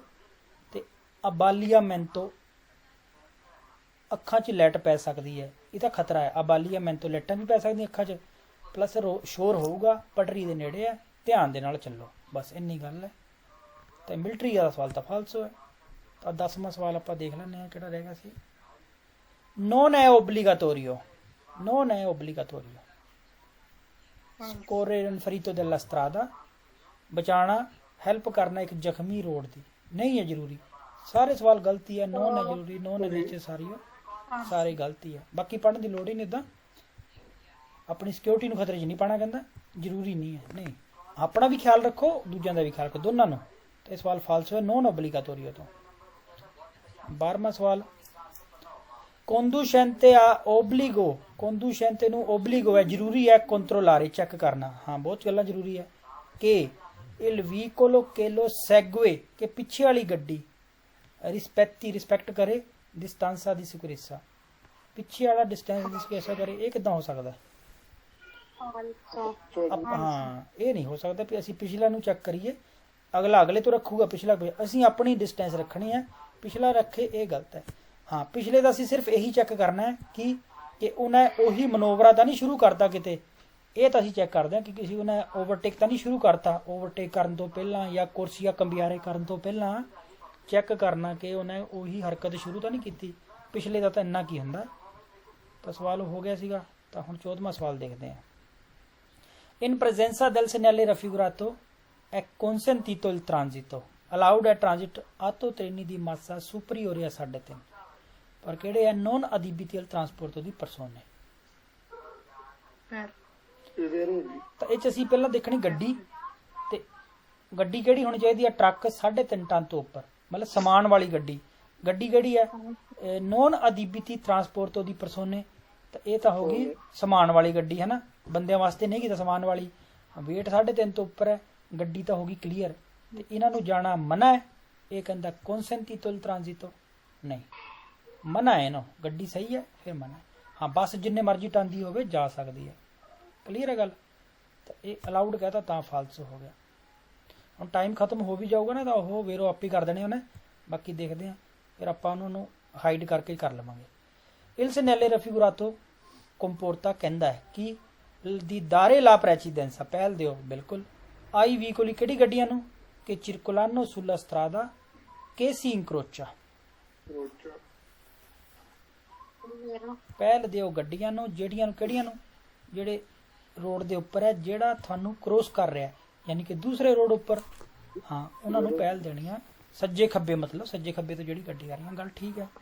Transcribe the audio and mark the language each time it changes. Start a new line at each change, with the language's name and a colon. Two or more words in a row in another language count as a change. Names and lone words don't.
Punjabi: ਤੇ ਅਬਾਲੀਆਮੈਂਟੋ, ਅੱਖਾਂ 'ਚ ਲੈਟ ਪੈ ਸਕਦੀ ਹੈ, ਇਹਦਾ ਖਤਰਾ ਹੈ। ਅਬਾਲੀਆਮੈਂਟੋ, ਲੈਟਾਂ ਵੀ ਪੈ ਸਕਦੀਆਂ ਅੱਖਾਂ 'ਚ, ਪਲੱਸ ਸ਼ੋਰ ਹੋਊਗਾ, ਪਟਰੀ ਦੇ ਨੇੜੇ ਹੈ। ਧਿਆਨ ਦੇ ਨਾਲ ਚੱਲੋ, ਬਸ ਇੰਨੀ ਗੱਲ ਹੈ। ਤੇ ਮਿਲਟਰੀ ਦਾ ਸਵਾਲ ਤਾਂ ਫਾਲਸੋ ਹੈ। ਤਾਂ 10ਵਾਂ ਸਵਾਲ ਆਪਾਂ ਦੇਖ ਲੈਂਦੇ ਹਾਂ ਕਿਹੜਾ ਰਹਿ ਗਿਆ ਸੀ।
Italian: non è obbligatorio, non è obbligatorio scorrere in ferito della strada,
Punjabi: ਬਚਾਣਾ ਹੈਲਪ ਕਰਨਾ ਇੱਕ ਜ਼ਖਮੀ ਰੋਡ ਦੀ ਨਹੀਂ ਹੈ ਜ਼ਰੂਰੀ। ਸਾਰੇ ਸਵਾਲ ਗਲਤੀ ਹੈ। ਨੋਨ ਹੈ ਜ਼ਰੂਰੀ, ਨੋਨ ਹੈ ਵਿੱਚ ਸਾਰੇ ਗਲਤੀ ਹੈ। ਬਾਕੀ ਪੜ੍ਹਨ ਦੀ ਲੋੜ ਹੀ ਨਹੀਂ। ਇੱਦਾਂ ਆਪਣੀ ਸਿਕਿਉਰਿਟੀ ਨੂੰ ਖਤਰੇ 'ਚ ਨਹੀਂ ਪਾਉਣਾ, ਕਹਿੰਦਾ ਜ਼ਰੂਰੀ ਨਹੀਂ ਹੈ। ਨਹੀਂ, ਆਪਣਾ ਵੀ ਖਿਆਲ ਰੱਖੋ, ਦੂਜਿਆਂ ਦਾ ਵੀ ਖਿਆਲ ਰੱਖੋ, ਦੋਨਾਂ ਨੂੰ। ਤੇ ਇਹ ਸਵਾਲ ਫਾਲਸੋ ਹੈ,
Italian: non obbligatorio
Punjabi: ਤੋਂ। 12ਵਾਂ ਸਵਾਲ
Italian: conducente a obbligo,
Punjabi: conducente ਨੂੰ obbligo ਹੈ ਜ਼ਰੂਰੀ ਹੈ controllare ਚੈੱਕ ਕਰਨਾ। ਹਾਂ, ਬਹੁਤ ਗੱਲਾਂ ਜ਼ਰੂਰੀ ਹੈ ਕਿ
Italian: il veicolo che lo segue
Punjabi: ਕਿ ਪਿੱਛੇ ਵਾਲੀ ਗੱਡੀ ਰਿਸਪੈਕਟ ਕਰੇ
Italian: distanza di sicurezza,
Punjabi: ਪਿੱਛੇ ਵਾਲਾ distance ਦੀ ਸਿਕਿਉਰਿਟੀ ਕਰੇ। ਇਹ ਕਿੱਦਾਂ ਹੋ ਸਕਦਾ? ਹਾਂ, ਇਹ ਨਹੀਂ ਹੋ ਸਕਦਾ ਵੀ ਅਸੀਂ ਪਿਛਲਾ ਨੂੰ ਚੈੱਕ ਕਰੀਏ, ਅਗਲਾ ਅਗਲੇ ਤੋਂ ਰੱਖੂਗਾ, ਪਿਛਲਾ ਅਸੀਂ ਆਪਣੀ ਡਿਸਟੈਂਸ ਰੱਖਣੀ ਹੈ, ਪਿਛਲਾ ਰੱਖੇ, ਇਹ ਗਲਤ ਹੈ। ਹਾਂ, ਪਿਛਲੇ ਦਾ ਅਸੀਂ ਸਿਰਫ ਇਹੀ ਚੈੱਕ ਕਰਨਾ ਹੈ ਕਿ ਉਹਨੇ ਉਹੀ ਮਨੋਵਰਾ ਤਾਂ ਨਹੀਂ ਸ਼ੁਰੂ ਕਰਤਾ ਕਿਤੇ। ਇਹ ਤਾਂ ਅਸੀਂ ਚੈੱਕ ਕਰਦੇ ਹਾਂ ਕਿ ਕਿਸੇ ਉਹਨੇ ਓਵਰਟੇਕ ਤਾਂ ਨਹੀਂ ਸ਼ੁਰੂ ਕਰਤਾ। ਓਵਰਟੇਕ ਕਰਨ ਤੋਂ ਪਹਿਲਾਂ ਜਾਂ ਕੁਰਸੀਆਂ ਕੰਬਿਆਰੇ ਕਰਨ ਤੋਂ ਪਹਿਲਾਂ ਚੈੱਕ ਕਰਨਾ ਕਿ ਉਹਨੇ ਉਹੀ ਹਰਕਤ ਸ਼ੁਰੂ ਤਾਂ ਨਹੀਂ ਕੀਤੀ। ਪਿਛਲੇ ਦਾ ਤਾਂ ਇੰਨਾ ਕੀ ਹੁੰਦਾ। ਤਾਂ ਸਵਾਲ ਹੋ ਗਿਆ ਸੀਗਾ। ਤਾਂ ਹੁਣ 14ਵਾਂ ਸਵਾਲ ਦੇਖਦੇ ਹਾਂ।
Italian: In presenza del segnale raffigurato è consentito il transito, allowed è transito auto treni di massa superiore a 3.5
Punjabi: ਪਰ ਕਿਹੜੇ ਹੈ?
Italian: non adibiti al trasporto di persone।
Punjabi: ਤਾਂ ਇਹ 'ਚ ਅਸੀਂ ਪਹਿਲਾਂ ਦੇਖਣੀ ਗੱਡੀ, ਤੇ ਗੱਡੀ ਕਿਹੜੀ ਹੋਣੀ ਚਾਹੀਦੀ ਹੈ? ਟਰੱਕ 3.5 ਟਨ ਤੋਂ ਉੱਪਰ, ਮਤਲਬ ਸਮਾਨ ਵਾਲੀ ਗੱਡੀ। ਗੱਡੀ ਕਿਹੜੀ ਹੈ?
Italian: non adibiti trasporto di persone।
Punjabi: ਤਾਂ ਇਹ ਤਾਂ ਹੋ ਗਈ ਸਮਾਨ ਵਾਲੀ ਗੱਡੀ, ਹੈ ਨਾ, ਬੰਦਿਆਂ ਵਾਸਤੇ ਨਹੀਂ ਕੀਤਾ, ਸਮਾਨ ਵਾਲੀ। ਵੇਟ 3.5 ਤੋਂ ਉੱਪਰ ਹੈ, ਗੱਡੀ ਤਾਂ ਹੋ ਗਈ ਕਲੀਅਰ। ਤੇ ਇਹਨਾਂ ਨੂੰ ਜਾਣਾ ਮਨਾ ਹੈ। ਇਹ ਕਹਿੰਦਾ
Italian: consentito il transito,
Punjabi: ਨਹੀਂ ਮਨਾ ਹੈ ਨਾ, ਗੱਡੀ ਸਹੀ ਹੈ ਫਿਰ ਮਨਾ। ਹਾਂ, ਬੱਸ ਜਿੰਨੇ ਮਰਜ਼ੀ ਟਨ ਦੀ ਹੋਵੇ ਜਾ ਸਕਦੀ ਹੈ, ਕਲੀਅਰ ਹੈ ਗੱਲ। ਤਾਂ ਇਹ ਅਲਾਊਡ ਕਹਤਾ ਤਾਂ ਫਾਲਸੋ ਹੋ ਗਿਆ। ਹੁਣ ਟਾਈਮ ਖਤਮ ਹੋ ਵੀ ਜਾਊਗਾ ਨਾ ਤਾਂ ਉਹ ਵੇਰੋ ਆਪੇ ਕਰ ਦੇਣੇ ਉਹਨੇ। ਬਾਕੀ ਦੇਖਦੇ ਹਾਂ, ਫਿਰ ਆਪਾਂ ਉਹਨਾਂ ਨੂੰ ਹਾਈਡ ਕਰਕੇ ਕਰ ਲਵਾਂਗੇ।
Italian: il segnale raffigurato comporta
Punjabi: ਕਹਿੰਦਾ ਹੈ ਕਿ
Italian: di dare la precedenza,
Punjabi: ਪਹਿਲ ਦਿਓ। ਬਿਲਕੁਲ।
Italian: ai veicoli
Punjabi: ਕਿਹੜੀ ਗੱਡੀਆਂ ਨੂੰ?
Italian: che circolano sulla strada che si incrocia,
Punjabi: ਪਹਿਲ ਦਿਓ ਗੱਡੀਆਂ ਨੂੰ ਜਿਹੜੀਆਂ ਨੂੰ, ਕਿਹੜੀਆਂ ਨੂੰ? ਜਿਹੜੇ ਰੋਡ ਦੇ ਉੱਪਰ ਹੈ, ਜਿਹੜਾ ਤੁਹਾਨੂੰ ਕ੍ਰੋਸ ਕਰ ਰਿਹਾ, ਯਾਨੀ ਕਿ ਦੂਸਰੇ ਰੋਡ ਉੱਪਰ। ਹਾਂ, ਉਹਨਾਂ ਨੂੰ ਪਹਿਲ ਦੇਣੀ ਆ। ਸੱਜੇ ਖੱਬੇ, ਮਤਲਬ ਸੱਜੇ ਖੱਬੇ ਤੋਂ ਜਿਹੜੀ ਗੱਡੀ ਆ ਰਹੀ ਹੈ, ਗੱਲ ਠੀਕ ਹੈ।